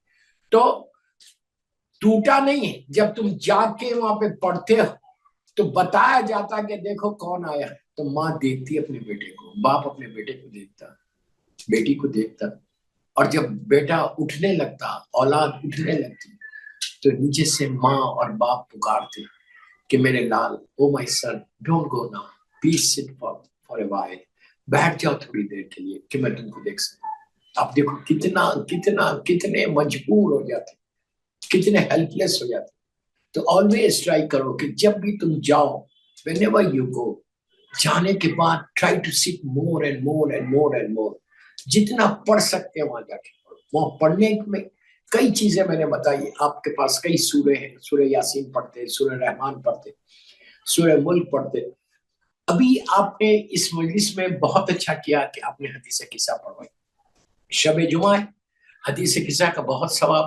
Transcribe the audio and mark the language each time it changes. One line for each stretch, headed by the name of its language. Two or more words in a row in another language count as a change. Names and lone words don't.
Urdu: تو ٹوٹا نہیں ہے، جب تم جا کے وہاں پہ پڑھتے ہو تو بتایا جاتا کہ دیکھو کون آیا ہے، تو ماں دیکھتی اپنے بیٹے کو، باپ اپنے بیٹے کو دیکھتا، بیٹی کو دیکھتا، اور جب بیٹا اٹھنے لگتا، اولاد اٹھنے لگتی، تو نیچے سے ماں اور باپ پکارتے کہ میرے لال،
English: oh my son, don't go now, please sit for a while,
Urdu: بیٹھ جاؤ تھوڑی دیر کے لیے کہ میں تم کو دیکھ سکوں۔ آپ دیکھو کتنے مجبور ہو جاتے، کتنے ہیلپ لیس ہو جاتے۔ تو
English: always try
Urdu: کرو کہ جب بھی تم جاؤ،
English: whenever you go،
Urdu: جانے کے بعد
English: try to sit more and more and more and more،
Urdu: جتنا پڑھ سکتے ہیں وہاں جا کے پڑھو۔ وہاں پڑھنے میں کئی چیزیں میں نے بتائی، آپ کے پاس کئی سورے ہیں، سورہ یاسین پڑھتے، سورہ رحمان پڑھتے، سورہ ملک پڑھتے۔ ابھی آپ نے اس مجلس میں بہت اچھا کیا کہ آپ نے حدیث قصہ پڑھوائی، شب جمعہ ہے، حدیث قصہ کا بہت ثواب ہے۔